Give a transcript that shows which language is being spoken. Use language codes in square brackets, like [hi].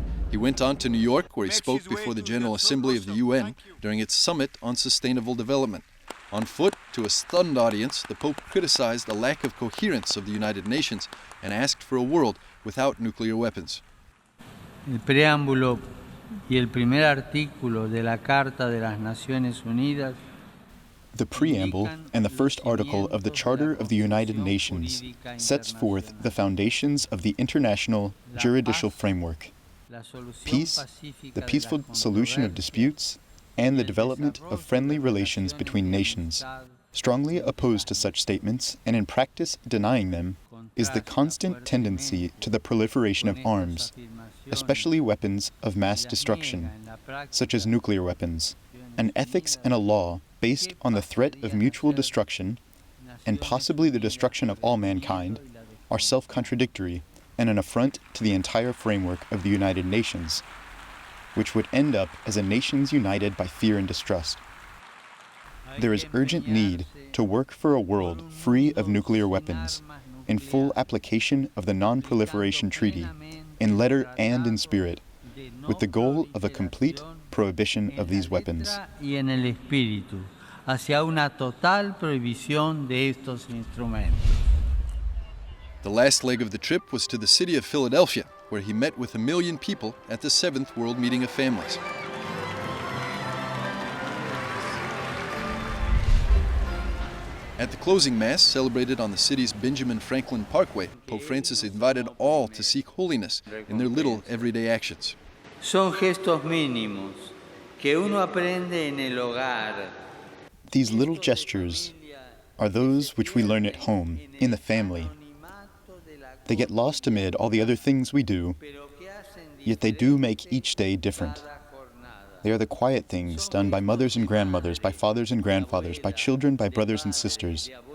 [en] He went on to New York, where he spoke before the General Assembly of the UN during its summit on sustainable development. On foot, to a stunned audience, the Pope criticized the lack of coherence of the United Nations and asked for a world without nuclear weapons. [es] El preámbulo y el primer artículo de la Carta de las Naciones Unidas. [en] The preamble and the first article of the Charter of the United Nations sets forth the foundations of the international juridical framework: peace, the peaceful solution of disputes, and the development of friendly relations between nations. Strongly opposed to such statements, and in practice denying them, is the constant tendency to the proliferation of arms, especially weapons of mass destruction, such as nuclear weapons. An ethics and a law based on the threat of mutual destruction, and possibly the destruction of all mankind, are self-contradictory and an affront to the entire framework of the United Nations, which would end up as a nations united by fear and distrust. There is urgent need to work for a world free of nuclear weapons, in full application of the Non-Proliferation Treaty, in letter and in spirit, with the goal of a complete prohibition of these weapons. [es] Y en el espíritu, hacia una total prohibición de estos instrumentos. [en] The last leg of the trip was to the city of Philadelphia, where he met with 1 million people at the 7th World Meeting of Families. At the closing Mass, celebrated on the city's Benjamin Franklin Parkway, Pope Francis invited all to seek holiness in their little everyday actions. [es] Son gestos mínimos que uno aprende en el hogar. [en] These little gestures are those which we learn at home, in the family. They get lost amid all the other things we do, yet they do make each day different. They are the quiet things done by mothers and grandmothers, by fathers and grandfathers, by children, by brothers and sisters.